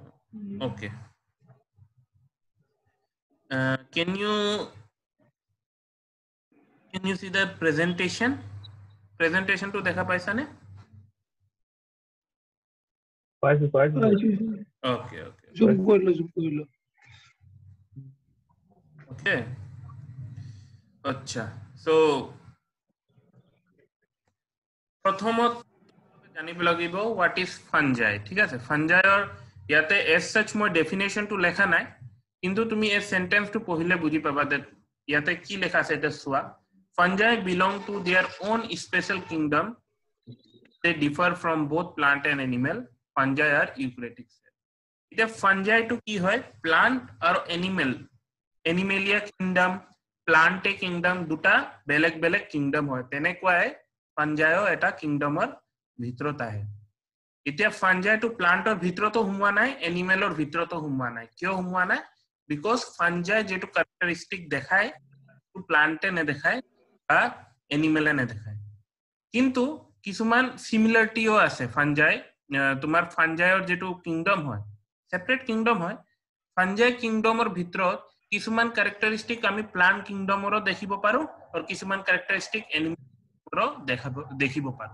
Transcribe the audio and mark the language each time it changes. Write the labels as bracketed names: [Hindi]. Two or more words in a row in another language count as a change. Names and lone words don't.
[English] Okay. Can you see the presentation? [Assamese] Presentation to দেখা পাইছা নে? পাইছো [English] Okay. [Assamese] জুম কৰিলো Okay. আচ্ছা, so প্ৰথমত জানিব লাগিব [English] what is fungi, [Assamese] ঠিক আছে? ফাঞ্জাইৰ ইয়াতে [English] as such [Assamese] মই ডেফিনেশনটো লেখা নাই, কিন্তু তুমি এই সেন্টেন্সটো পঢ়িলে বুজি পাবা যে ইয়াতে কি লেখা আছে এটা চোৱা। [English] Fungi belong to their own special kingdom. They differ from both plant and animal. Fungi are eukaryotic cell. [Assamese] এতিয়া fungi to কি হয়? Plant আৰু [English] animalia kingdom, plant kingdom [Assamese] দুটা বেলেগ বেলেগ kingdom হয়। তেনেকুৱাই fungi এটা kingdomৰ ভিতৰত আহে। এতিয়া fungi to planটৰ ভিতৰতো সোমোৱা নাই, animalৰ ভিতৰতো সোমোৱা নাই। কিয় সোমোৱা নাই? [English] Because fungi [Assamese] যেটো characteristic দেখায় to plant নেদেখায় বা animal নেদেখায়। কিন্তু কিছুমান সিমিলাৰিটিও আছে ফাঞ্জাই। তোমাৰ ফাঞ্জাইৰ যেটো কিংডম হয় [English] separate kingdom [Assamese] হয়। ফাঞ্জাই কিংডমৰ ভিতৰত কিছুমান ক্যাৰেক্টাৰিস্টিক আমি প্লান্ট কিংডমৰো দেখিব পাৰো আৰু কিছুমান ক্যাৰেক্টাৰিস্টিক এনিমেলৰো দেখিব পাৰো।